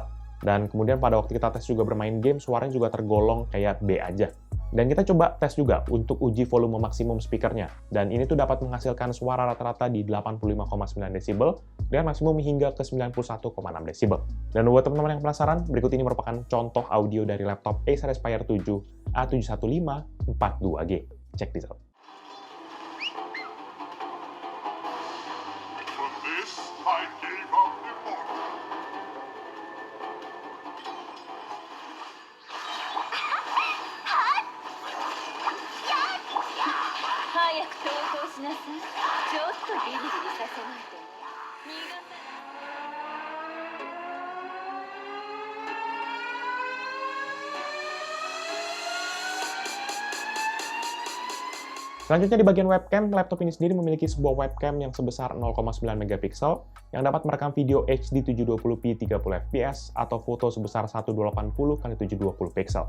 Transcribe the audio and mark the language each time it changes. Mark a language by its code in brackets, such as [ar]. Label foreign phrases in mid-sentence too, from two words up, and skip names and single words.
[id] Dan kemudian pada waktu kita tes juga bermain game, suaranya juga tergolong kayak B aja. Dan kita coba tes juga untuk uji volume maksimum speakernya. Dan ini tuh dapat menghasilkan suara rata-rata di 85,9 desibel dengan maksimum hingga ke 91,6 desibel. Dan buat teman-teman yang penasaran, berikut ini merupakan contoh audio dari laptop Acer Aspire 7 A715 42G. [en] Check this out. For this, I gave up the book. [ja] 早く投降しなさい。ちょっとビリビリさせないとね。逃がさない。 [id] Selanjutnya di bagian webcam, laptop ini sendiri memiliki sebuah webcam yang sebesar 0,9 megapiksel yang dapat merekam video HD 720p 30fps atau foto sebesar 1280x720 pixel.